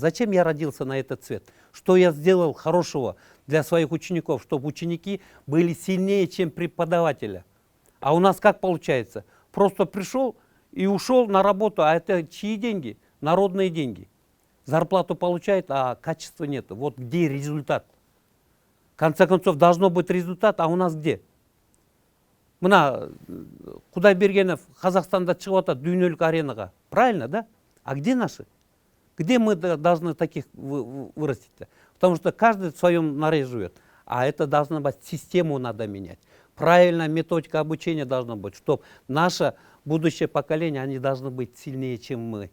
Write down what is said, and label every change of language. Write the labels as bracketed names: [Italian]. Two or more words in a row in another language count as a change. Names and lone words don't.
[Russian] Зачем я родился на этот свет? Что я сделал хорошего для своих учеников, чтобы ученики были сильнее, чем преподавателя? А у нас как получается? Просто пришел и ушел на работу, а это чьи деньги? Народные деньги. Зарплату получает, а качества нет. Вот где результат? В конце концов, должно быть результат, а у нас где? [Kyrgyz] Мына Кудайбергенов Казахстанда шығып атат дүйнөлүк аренаға. [Russian] Правильно, да? А где наши? Где мы должны таких вырастить-то? Потому что каждый в своем норе живет. А это должна быть, систему надо менять. Правильная методика обучения должна быть, чтобы наше будущее поколение, они должны быть сильнее, чем мы.